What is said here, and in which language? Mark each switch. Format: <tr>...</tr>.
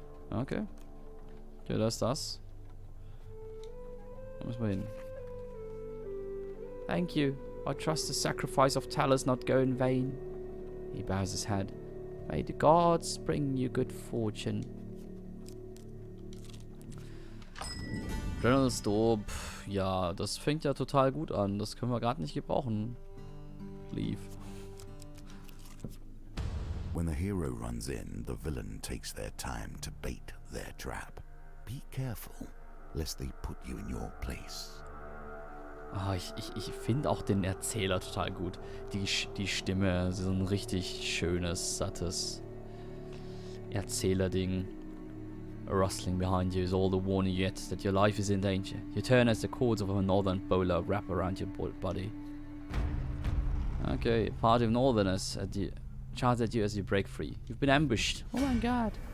<de>Okay. Ja, da ist das. Da müssen wir hin.</de> <en>Thank you. I trust the sacrifice of Talus not go in vain. He bows his head. May the gods bring you good fortune.</en> <de>General Store, ja, das fängt ja total gut an. Das können wir gerade nicht gebrauchen.</de> <en>Leave. When the hero runs in, the villain takes their time to bait their trap. Be careful, lest they put you in your place.</en> <de>Ah, ich finde auch den Erzähler total gut. Die Stimme, so ein richtig schönes, sattes Erzählerding.</de> <en>A rustling behind you is all the warning yet that your life is in danger. You turn as the cords of a northern bowler wrap around your body. Okay, party of northerners charge at you as you break free. You've been ambushed. Oh my god.</en>